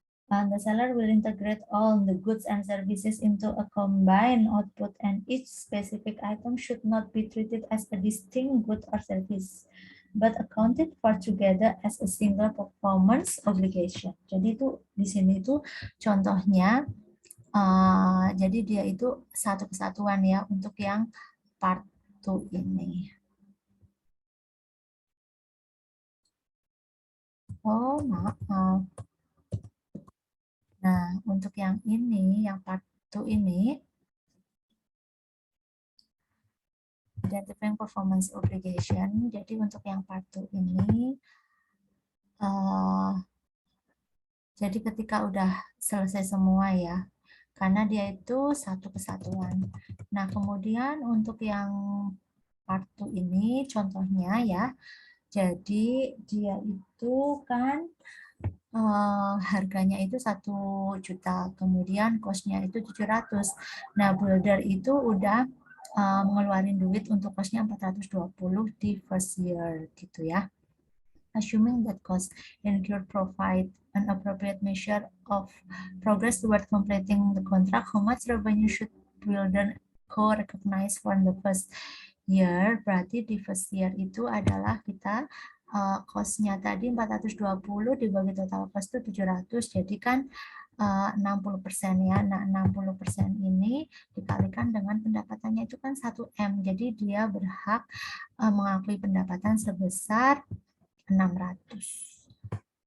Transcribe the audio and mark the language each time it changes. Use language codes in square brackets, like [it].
[en] And the seller will integrate all the goods and services into a combined output and each specific item should not be treated as a distinct good or service but accounted for together as a single performance obligation. [id] Jadi itu di sini itu contohnya. Jadi dia itu satu kesatuan ya untuk yang part 2 ini. Oh, maaf. Nah, untuk yang ini, yang part 2 ini, [en] identifying performance obligation. [id] Jadi untuk yang part 2 ini, jadi ketika udah selesai semua ya, karena dia itu satu kesatuan. Nah, kemudian untuk yang part 2 ini contohnya ya, jadi dia itu kan harganya itu 1 juta, kemudian cost-nya itu 700. Nah, builder itu udah mengeluarin duit untuk cost-nya 420 di [en] first year [id] gitu ya. [en] Assuming that cost incurred provide an appropriate measure of progress toward completing the contract, how much revenue should Builder Co. recognize for the first year? [id] Berarti di [en] first year [id] itu adalah kita cost-nya tadi 420 dibagi [en] total cost [id] itu 700, jadi kan 60% ya. Nah, 60% ini dikalikan dengan pendapatannya itu kan 1 M, jadi dia berhak mengakui pendapatan sebesar 600.